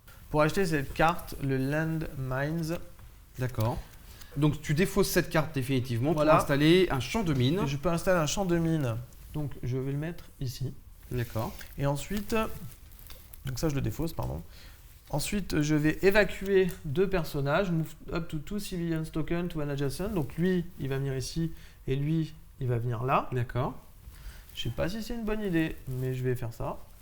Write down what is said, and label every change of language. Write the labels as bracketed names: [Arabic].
[French] Pour acheter cette carte, le Land Mines. D'accord. Donc tu défausses cette carte définitivement pour installer un champ de mines. Et je peux installer un champ de mines. Donc je vais le mettre ici. D'accord. Et ensuite, donc ça je le défausse, pardon. Ensuite, je vais évacuer 2 personnages. [English] Move up to 2 civilians token to an adjacent. [French] Donc lui, il va venir ici et lui, il va venir là. D'accord. Je sais pas si c'est une bonne idée, mais je vais faire ça.